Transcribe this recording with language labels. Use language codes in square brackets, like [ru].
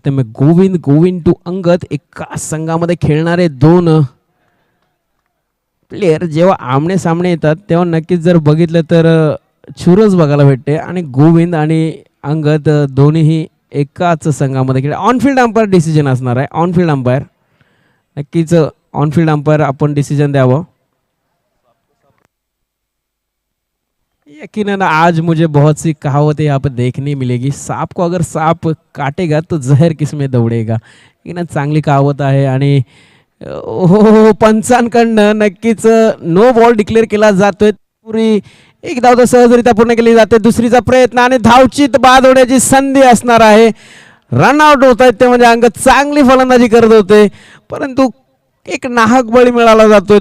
[mr] त्यामुळे गोविंद टू अंगद एका संघामध्ये खेळणारे 2 प्लेयर जेव्हा आमने सामने येतात तेव्हा नक्कीच जर बघितलं तर चुरस बघायला भेटते. आणि गोविंद आणि अंगद दोन्हीही एकाच संघामध्ये खेळ. ऑनफिल्ड अंपायर डिसिजन असणार आहे. ऑनफिल्ड अंपायर नक्कीच ऑनफिल्ड अंपायर आपण डिसिजन द्यावं. [hi] यकीनन आज मुझे बहुत सी कहावतें यहाँ पर देखने मिलेगी. सांप को अगर सांप काटेगा तो जहर किस में दौड़ेगा. [mr] यकीनन चांगली कहावत आहे. आणि हो पंचांकडनं नक्कीच नो बॉल डिक्लेअर केला जातोय. पुरी एक धाव तर सहजरित्या पूर्ण केली जाते. दुसरीचा प्रयत्न आणि धावचीत बाद होण्याची संधी असणार आहे. रनआउट होत आहेत ते म्हणजे अंगद चांगली फलंदाजी करत होते, परंतु एक नाहक बळी मिळाला जातोय.